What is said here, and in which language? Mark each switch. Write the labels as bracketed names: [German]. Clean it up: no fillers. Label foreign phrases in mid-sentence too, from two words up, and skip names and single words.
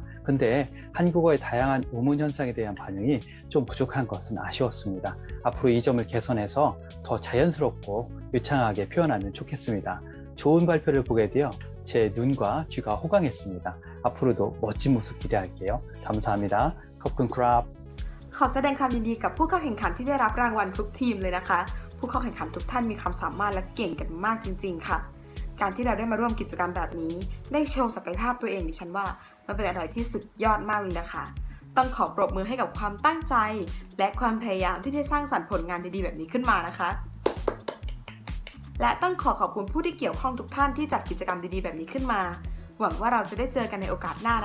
[Korean] 근데 한국어의 다양한 우문 현상에 대한 반응이 좀 부족한 것은 아쉬웠습니다. 앞으로 이 점을 개선해서 더 자연스럽고 유창하게 표현하면 좋겠습니다. 좋은 발표를 보게 되어 제 눈과 귀가 호강했습니다. 앞으로도 멋진 모습 기대할게요. 감사합니다. [Thai] ขอบคุณครับ. ขอแสดงความยินดีกับผู้เข้าแข่งขันที่ได้รับรางวัลทุกทีมเลยนะคะผู้เข้าแข่งขันทุกท่านมีความสามารถและเก่งกันมากจริงๆค่ะการที่เราได้มาร่วมกิจกรรมแบบนี้ได้โชว์ศักยภาพตัวเองดิฉันว่ามันเป็นอะไรที่สุดยอดมากเลยนะคะต้องขอปรบมือให้ กับความตั้งใจและความพยายามที่ได้สร้างสรรค์ผลงานดีๆแบบนี้ขึ้นมานะคะและต้องขอบคุณผู้ที่เกี่ยวข้องทุกท่านที่จัดกิจกรรมดีๆแบบนี้ขึ้นมาหวังว่าเราจะได้เจอกันในโอกาสหน้า